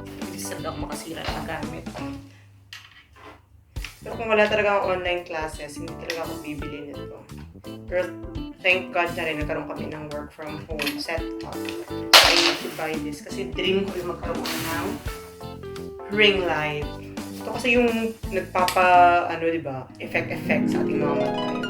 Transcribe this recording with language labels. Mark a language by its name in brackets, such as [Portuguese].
[Filipino] Bilis na ako makasira ng gamit. Pero kung wala talaga ang online classes, hindi talaga ako bibili nito. Pero [English] thank God [Filipino] na rin nagkaroon kami ng [English] work from home setup. I need to buy this [Filipino] kasi [English] dream [Filipino] ko yung magkaroon ng [English] ring light. [Filipino] Ito kasi yung nagpapa, diba, effect sa ating mga mata.